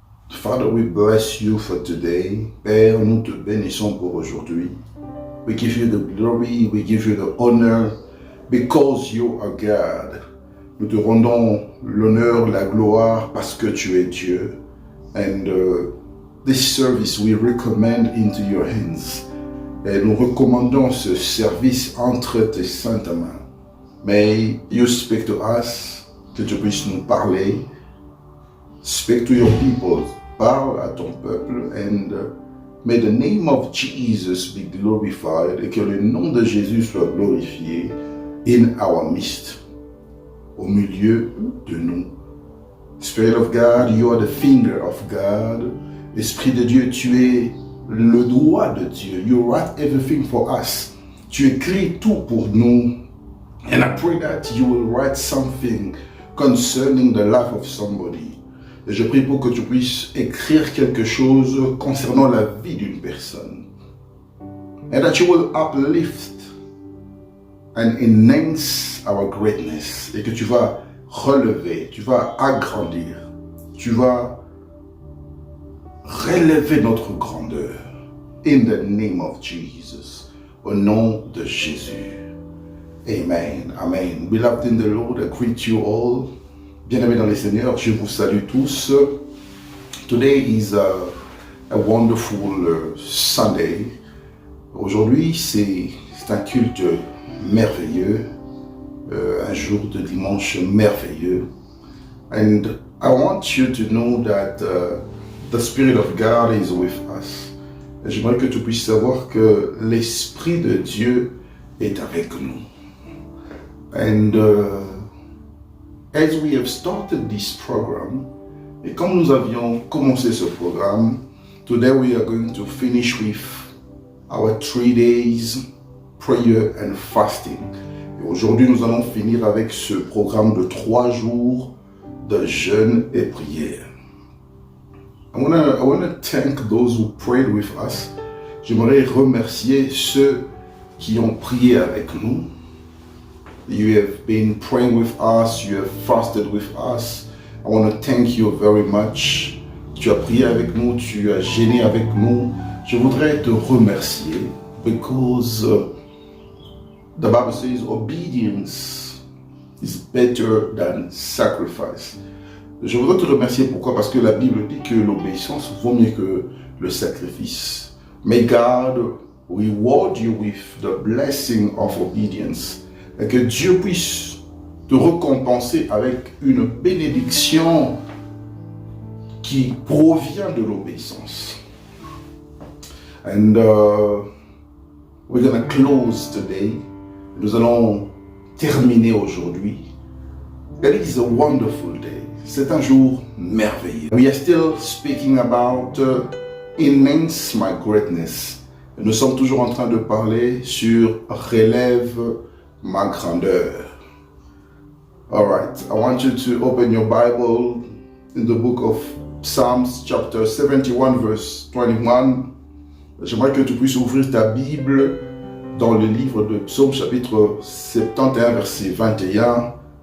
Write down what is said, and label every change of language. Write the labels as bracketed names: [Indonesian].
[English] Father, we bless you for today. [French] Père, nous te bénissons pour aujourd'hui. [English] We give you the glory, we give you the honor, because you are God. [French] Nous te rendons l'honneur, la gloire, parce que tu es Dieu. [English] And this service we recommend into your hands. [French] Et nous recommandons ce service entre tes saintes mains. [English] May you speak to us, [French] que tu puisses nous parler. [English] Speak to your people, [French] parle à ton peuple, [English] and may the name of Jesus be glorified, [French] et que le nom de Jésus soit glorifié [English] in our midst, [French] au milieu de nous. [English] Spirit of God, you are the finger of God. [French] Esprit de Dieu, tu es le doigt de Dieu. [English] You write everything for us. [French] Tu écris tout pour nous. [English] And I pray that you will write something concerning the life of somebody. [French] Et je prie pour que tu puisses écrire quelque chose concernant la vie d'une personne. [English] And that you will uplift and enhance our greatness. [French] Et que tu vas relever, tu vas agrandir, tu vas relever notre grandeur. [English] In the name of Jesus. [French] Au nom de Jésus. [English] Amen. Amen. Beloved in the Lord, I greet you all. [French] Bien-aimés dans les Seigneurs, je vous salue tous. [English] Today is a wonderful Sunday. [French] Aujourd'hui, c'est un culte merveilleux, un jour de dimanche merveilleux. [English] And I want you to know that the Spirit of God is with us. [French] J'aimerais que tu puisses savoir que l'Esprit de Dieu est avec nous. [English] And as we have started this program, [French] et comme nous avions commencé ce programme, [English] today we are going to finish with our 3 days prayer and fasting. [French] Et aujourd'hui, nous allons finir avec ce programme de 3 jours de jeûne et prière. [English] I wanna thank those who prayed with us. [French] J'aimerais remercier ceux qui ont prié avec nous. [English] You have been praying with us, you have fasted with us. I want to thank you very much. [French] Tu as prié avec nous, tu as jeûné avec nous. Je voudrais te remercier [English] because the Bible says obedience is better than sacrifice. [French] Je voudrais te remercier pourquoi? Parce que la Bible dit que l'obéissance vaut mieux que le sacrifice. [English] May God reward you with the blessing of obedience. [French] Et que Dieu puisse te récompenser avec une bénédiction qui provient de l'obéissance. [English] And we're going to close today. [French] Nous allons terminer aujourd'hui. [English] It is a wonderful day. [French] C'est un jour merveilleux. [English] We are still speaking about enhance my greatness. [French] Nous sommes toujours en train de parler sur relève ma grandeur. [English] All right, I want you to open your Bible in the book of Psalms chapter 71 verse 21. [French] J'aimerais que tu puisses ouvrir ta Bible dans le livre de Psaume chapitre 71 verset 21.